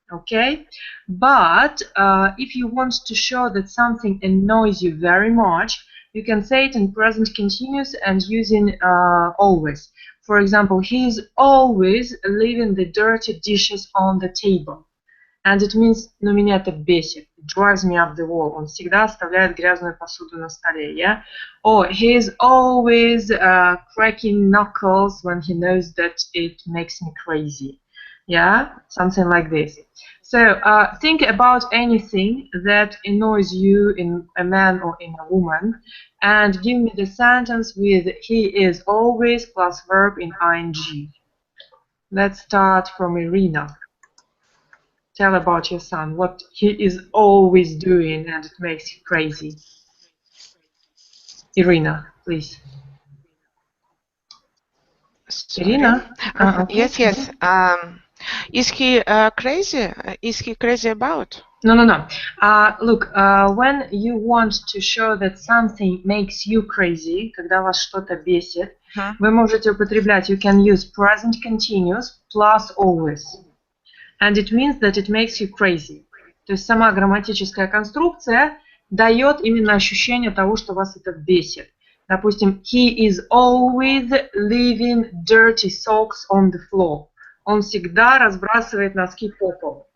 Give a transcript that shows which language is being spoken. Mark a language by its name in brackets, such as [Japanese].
[English] Okay, but if you want to show that something annoys you very much, you can say it in present continuous and using always. For example, he is always leaving the dirty dishes on the table. And it means, [Russian] ну, меня это бесит. [English] It drives me up the wall. [Russian] Он всегда оставляет грязную посуду на столе, yeah? [English] Or he is always cracking knuckles when he knows that it makes me crazy. Yeah? Something like this. So think about anything that annoys you in a man or in a woman and give me the sentence with he is always plus verb in ing. Let's start from Irina. Tell about your son, what he is always doing and it makes you crazy. Irina, please. Sorry. Irina? Okay. Yes. Is he crazy? Is he crazy about? No. Look, when you want to show that something makes you crazy, [Russian] когда вас что-то бесит, вы можете употреблять, [English] you can use present continuous plus always. And it means that it makes you crazy. [Russian] То есть сама грамматическая конструкция дает именно ощущение того, что вас это бесит. Допустим, [English] he is always leaving dirty socks on the floor. [Russian] Он всегда разбрасывает носки по полу.